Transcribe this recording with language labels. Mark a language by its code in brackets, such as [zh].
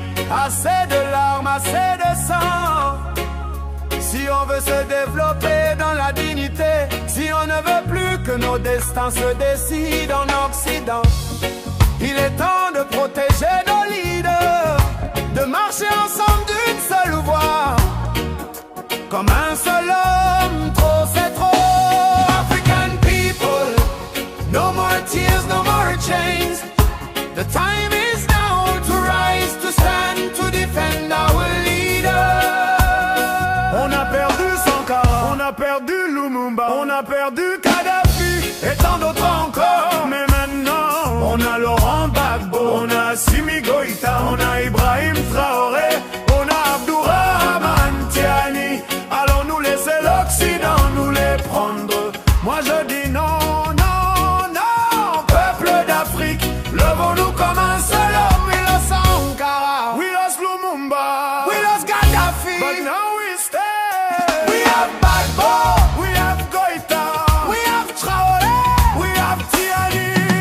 [fr] Assez de larmes, assez de sang. Si on veut se développer dans la dignité, si on ne veut plus que nos destins se décident en Occident, il est temps de protéger nos leaders, de marcher ensemble d'une seule voix, comme un seul homme. Trop c'est trop. [en] African people, no more tears, no more chains. The time is now to rise, to stand, to defend our leader. [fr] On a perdu Sankara, on a perdu Lumumba, on a perdu Kadhafi et tant d'autres encore. Mais maintenant, on a Laurent Gbagbo, on a Assimi Goïta, on a Ibrahim Traoré, on a Abdourahmane Tiani. Allons nous laisser l'Occident nous les prendre? Moi je dis non, non, non. Peuple d'Afrique, levons-nous comme un seul homme. [en] We lost Sankara, we lost Lumumba, we lost Gaddafi, but now we stand. We have Gbagbo, we have Goïta, we have Traoré, we have Tiani.